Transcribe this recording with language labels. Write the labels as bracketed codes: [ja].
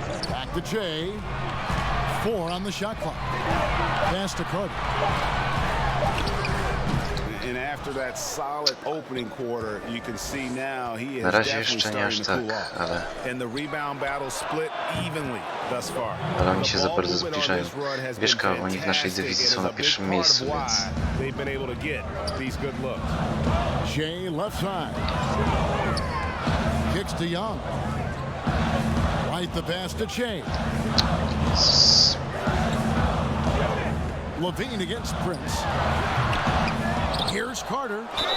[en] Back to Che. 4 on the shot clock. Pass to Carter. And after that solid opening quarter, you can see now he is definitely starting to cool off. And the rebound battle split evenly thus far. [pl] Ale oni się za bardzo zbliżają. Wiesz, oni w naszej dywizji są na pierwszym miejscu, więc... [en] They've been able to get these good looks. Shea left side. Kicks to Young. Right the pass to Che. Levine against Prince. Here's Carter.